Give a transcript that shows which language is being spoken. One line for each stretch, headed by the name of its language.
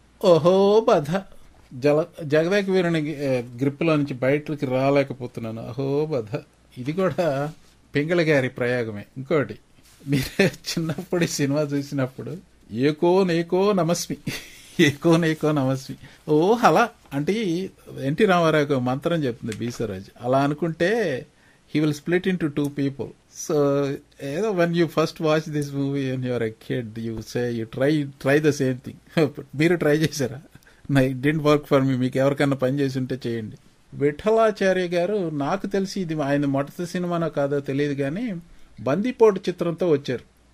Telugu: ఓహో బధ, జగదేక వీరుని గ్రిప్పులో నుంచి బయటకి రాలేకపోతున్నాను. అహో బధ. ఇది కూడా పింగళి గారి ప్రయోగమే. ఇంకోటి, మీరే చిన్నప్పుడు సినిమా చూసినప్పుడు ఏకో నేకో నమస్మి, ఏకో నేకో నమస్మి, ఓ అలా అంటే ఎన్టీ రామారావు మంత్రం చెప్తుంది బి సరోజ్. అలా అనుకుంటే
English: he will split into two people. So when you first watch this movie and you are a kid, you say you try the same thing.
Telugu: మీరు ట్రై చేశారా?
English: It didn't work for me.
Telugu: మీకు ఎవరికన్నా పని చేసి ఉంటే చేయండి. విఠలాచార్య గారు నాకు తెలిసి ఇది ఆయన మొదటి సినిమానో కాదో తెలియదు కానీ బందిపోటు చిత్రంతో వచ్చారు.